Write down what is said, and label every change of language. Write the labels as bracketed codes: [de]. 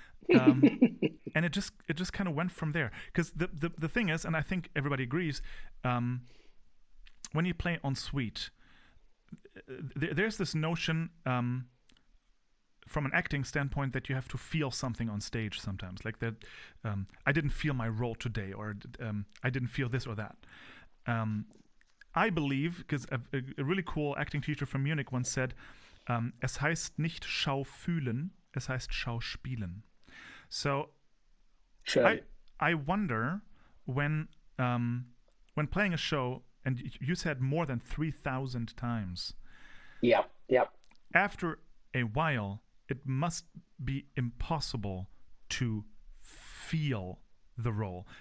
[en] And it just kind of went from there. Because the thing is, and I think everybody agrees, when you play en suite, there's this notion from an acting standpoint that you have to feel something on stage sometimes. Like that, I didn't feel my role today, or I didn't feel this or that. I believe, because a really cool acting teacher from Munich once said, [de] es heißt nicht Schaufühlen, es heißt Schauspielen. [en] So sure. I wonder when playing a show, and you said more than 3,000 times. Yeah. After a while, it must be impossible to feel the role.